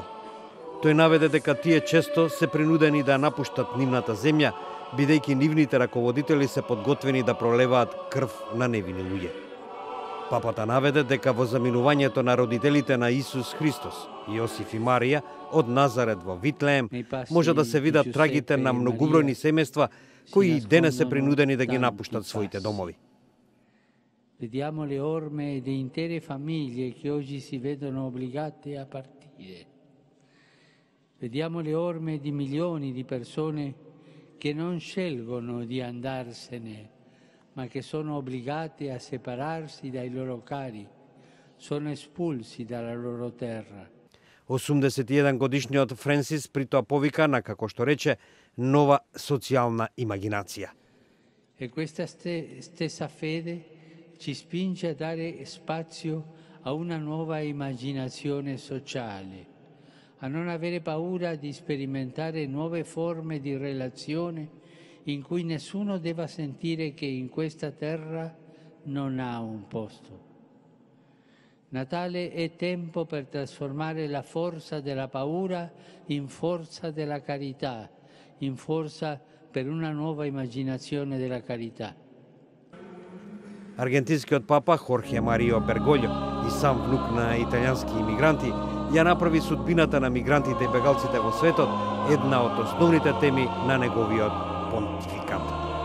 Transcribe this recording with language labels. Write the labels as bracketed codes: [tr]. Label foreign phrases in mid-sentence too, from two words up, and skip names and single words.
[mk] Тој наведе дека тие често се принудени да напуштат нивната земја, бидејќи нивните раководители се подготвени да пролеваат крв на невини луѓе. Папата наведе дека во заминувањето на родителите на Исус Христос, Јосиф и Марија, од Назарет во Витлеем, може да се видат трагите на многубројни семејства кои и денес се принудени да ги напуштат своите домови. [it] Vediamo le orme di intere famiglie che oggi si vedono obbligate a partire. Vediamo le orme di milioni di persone che non scelgono di andarsene, ma che sono obbligate a separarsi dai loro cari, sono espulsi dalla loro terra. [mk] 81 годишниот Френсис при тоа повика на, како што рече, нова социјална имагинација. [it] E questa stessa fede ci spinge a dare spazio a una nuova immaginazione sociale, a non avere paura di sperimentare nuove forme di relazione in cui nessuno debba sentire che in questa terra non ha un posto. Natale è tempo per trasformare la forza della paura in forza della carità, in forza per una nuova immaginazione della carità. [mk] Аргентинскиот папа Хорхе Марио Берголјо и сам внук на италијански имигранти ја направи судбината на мигрантите и бегалците во светот една од основните теми на неговиот понтификат.